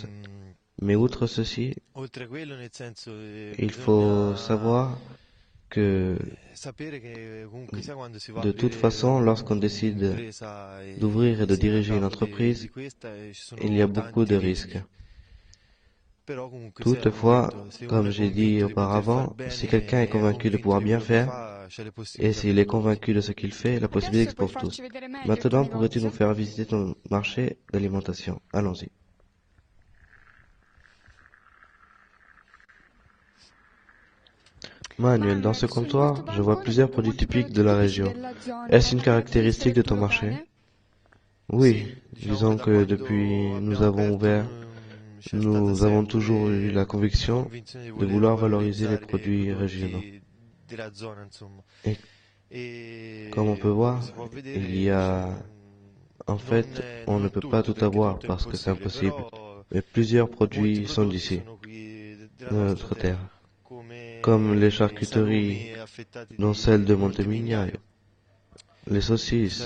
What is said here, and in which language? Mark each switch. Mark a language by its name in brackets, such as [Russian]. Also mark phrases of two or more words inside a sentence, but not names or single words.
[French] Mais outre ceci, il faut savoir que de toute façon, lorsqu'on décide d'ouvrir et de diriger une entreprise, il y a beaucoup de risques. Toutefois, comme j'ai dit auparavant, si quelqu'un est convaincu de pouvoir bien faire, et s'il est convaincu de ce qu'il fait, la possibilité [Italian] Adesso puoi [French] expose tout. [Italian] farci vedere meglio il tuo [French] Maintenant, pourrais-tu nous [Italian] negozio? [French] faire visiter ton marché d'alimentation? Allons-y. Manuel, dans ce Manuel, [Italian] su questo [French] comptoir, je vois [Italian] bancone [French] plusieurs [Italian] vedo [French] produits [Italian] molti [French] typiques [Italian] prodotti [French] de la [Italian] tipici [French] région. [Italian] della zona. [French] Est-ce une [Italian] Mi potresti [French] caractéristique de ton marché? [Italian] raffigurare? [French] Oui, disons que depuis nous avons ouvert nous avons toujours eu la conviction de vouloir valoriser les produits régionaux. Et comme on peut voir, il y a, en fait, on ne peut pas tout avoir parce que c'est impossible, mais plusieurs produits sont d'ici, de notre terre, comme les charcuteries, dont celle de Montemignaio, les saucisses.